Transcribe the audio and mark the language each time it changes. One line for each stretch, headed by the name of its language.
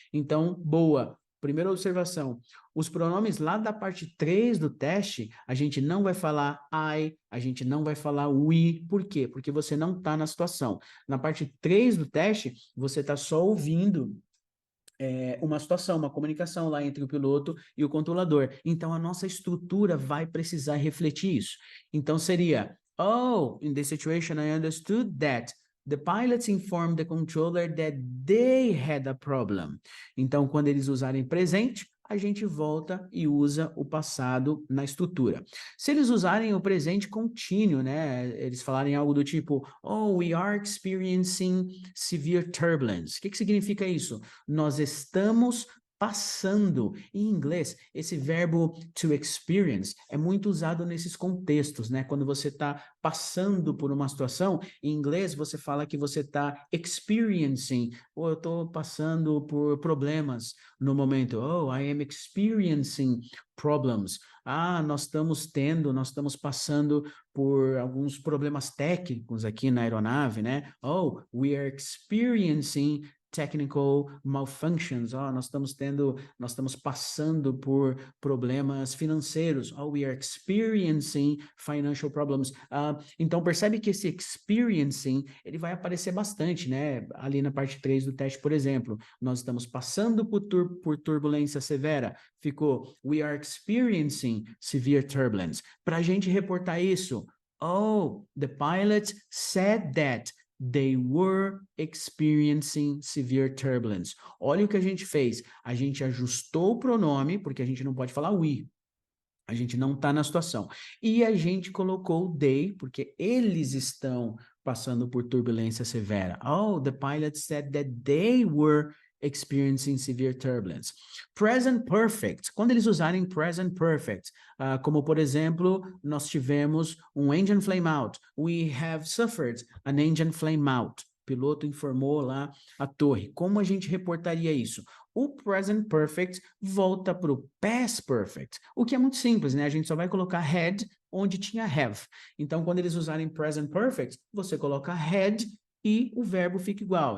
Portuguese: Então, boa. Primeira observação, os pronomes lá da parte 3 do teste, a gente não vai falar I, a gente não vai falar we. Por quê? Porque você não está na situação. Na parte 3 do teste, você está só ouvindo uma situação, uma comunicação lá entre o piloto e o controlador. Então, a nossa estrutura vai precisar refletir isso. Então, seria,
English: oh, in this situation, I understood that the pilots informed the controller that they had a problem.
Portuguese: Então, quando eles usarem presente, a gente volta e usa o passado na estrutura. Se eles usarem o presente contínuo, né? Eles falarem algo do tipo, oh,
English: we are experiencing severe turbulence.
Portuguese: O que significa isso? Nós estamos passando. Em inglês, esse verbo to experience é muito usado nesses contextos, né? Quando você está passando por uma situação, em inglês você fala que você está experiencing, ou eu estou passando por problemas no momento.
English: Oh, I am experiencing problems.
Portuguese: Nós estamos passando por alguns problemas técnicos aqui na aeronave, né?
English: Oh, we are experiencing technical malfunctions.
Portuguese: Nós estamos passando por problemas financeiros.
English: We are experiencing financial problems.
Portuguese: Então, percebe que esse experiencing, ele vai aparecer bastante, né? Ali na parte 3 do teste, por exemplo. Nós estamos passando por turbulência severa. Ficou,
English: we are experiencing severe turbulence. Para a gente reportar isso, oh, the pilot said that they were experiencing severe turbulence.
Portuguese: Olha o que a gente fez. A gente ajustou o pronome, porque a gente não pode falar we. A gente não está na situação. E a gente colocou they, porque eles estão passando por turbulência severa.
English: Oh, the pilot said that they were experiencing severe turbulence. Present perfect.
Portuguese: Quando eles usarem present perfect, como por exemplo, nós tivemos um engine flame out.
English: We have suffered an engine flame out.
Portuguese: O piloto informou lá a torre. Como a gente reportaria isso? O present perfect volta para o past perfect, o que é muito simples, né? A gente só vai colocar had onde tinha have. Então, quando eles usarem present perfect, você coloca had e o verbo fica igual.